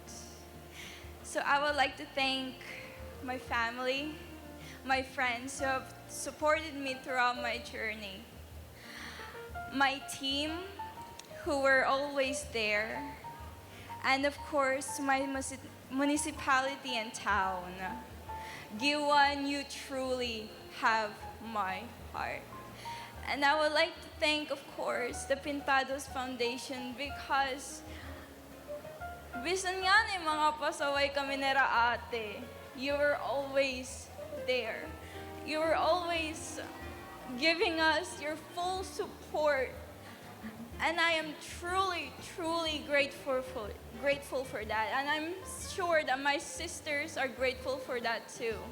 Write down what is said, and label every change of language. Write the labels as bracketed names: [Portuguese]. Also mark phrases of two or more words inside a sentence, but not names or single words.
[English] So I would like to thank my family, my friends who have supported me throughout my journey, my team who were always there, and of course my municipality and town. Giwan, you truly have my heart. And I would like to thank, of course, the Pintados Foundation because [Waray] bisan nga ni mga pasaway kami nera ate, [English] you were always there. You were always giving us your full support. And I am truly, truly grateful for that. And I'm sure that my sisters are grateful for that too.